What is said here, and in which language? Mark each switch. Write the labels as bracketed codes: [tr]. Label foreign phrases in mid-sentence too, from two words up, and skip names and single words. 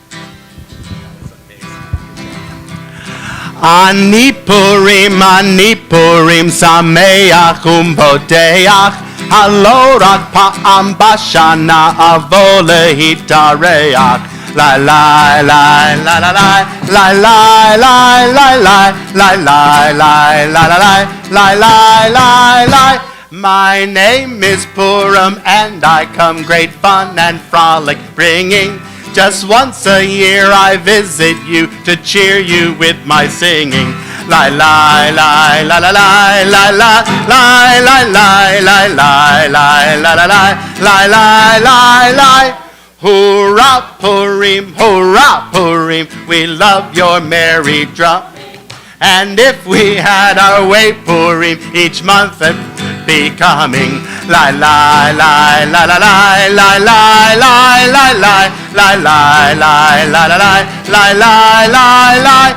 [he] אני פורים, שמח ומבדח, הלא רק פעם בשנה אבוא להתארח. La la la la la la la la la la la la la la la la la la. [en] My name is Purim and I come great fun and frolic bringing. Just once a year I visit you to cheer you with my singing. La la la la la la la la la la la la la la la la la la. Hurrah Purim, we love your merry drum. And if we had our way, Purim, each month would be coming. La la la la la la la la la la la la la la la la la la.